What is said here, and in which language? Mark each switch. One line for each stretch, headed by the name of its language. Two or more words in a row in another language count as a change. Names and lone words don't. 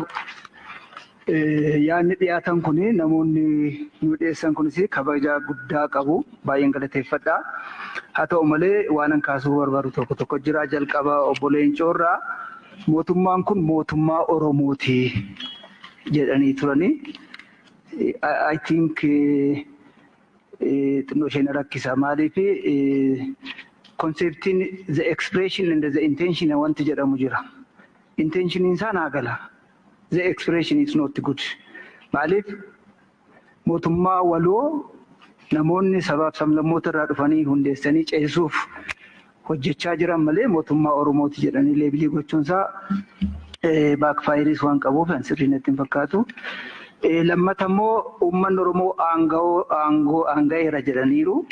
Oromo: Yaadni dhiyaatan kun namoonni nu dhiyeessan kunis kabaja guddaa qabu. Baay'een galateeffadha. Haa ta'u malee waan kaasuu barbaadu tokko jira. Jalqaba Obbo Leencoo irraa mootummaan kun mootummaa Oromooti jedhanii turani.
English: I think
Oromo: xinnoo isheen rakkisa. Maaliif conceptiin
English: the expression and the intention
Oromo: wanti jedhamu jira. Intentioniin isaa naa gala.
English: The expression is not good.
Oromo: Maaliif mootummaa waloo namoonni sabaaf sablammoota irraa dhufanii hundeessanii ceesisuuf hojjechaa jiran malee mootummaa Oromooti jedhanii leebilii gochuunsaa baakfaayiris waan qabuuf sirrii natti hin fakkaatu. Lammata immoo uummanni Oromoo aanga'eera jedhaniiru.